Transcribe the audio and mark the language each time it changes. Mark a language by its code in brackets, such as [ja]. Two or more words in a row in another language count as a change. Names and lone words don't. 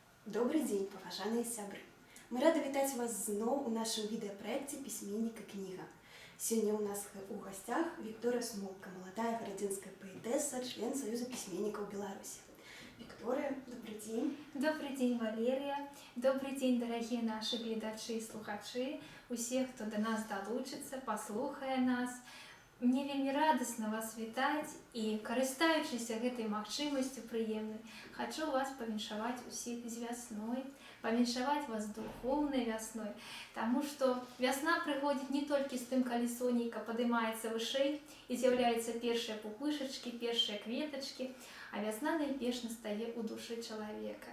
[ru] Добрый день, [be] паважаныя сябры! Мы рады вітаць вас зноў у нашым відэапраекце «Пісьменнік і кніга». Сёння ў нас у гостях [ru] Виктория Смолка, молодая гарадзенская поэтесса, член Союза письменников Беларуси. Виктория, добрый день. Добрый день, Валерия. Добрый день, дорогие наши [be] глядачи и слухачи, усе, хто до нас долучится, послухае нас. Мне вельмі радостно вас вітаць і, карыстаючыся гэтай магчымасцю прыемнай, хочу вас павіншаваць усіх з вясной, павіншаваць вас духоўнай вясной, таму што вясна прыходзіць не толькі з тым, калі сонейка падымаецца вышэй і з'яўляюцца першыя пупышачкі, першыя кветачкі, а вясна найперш настае ў душы чалавека.